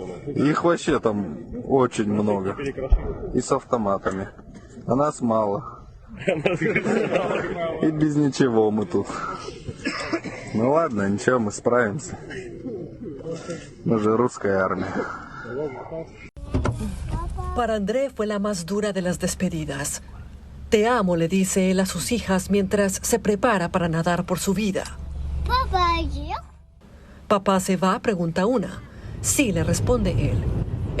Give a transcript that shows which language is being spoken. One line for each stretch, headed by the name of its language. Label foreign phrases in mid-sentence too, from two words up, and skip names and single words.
Russian: Их вообще там очень много. И с автоматами. А нас мало. И без ничего мы тут. Ну ладно, ничего, мы справимся. Мы же русская армия.
Spanish: Para André fue la más dura de las despedidas. Te amo, le dice él a sus hijas mientras se prepara para nadar por su vida. ¿Papá se va?, pregunta una. Sí, le responde él.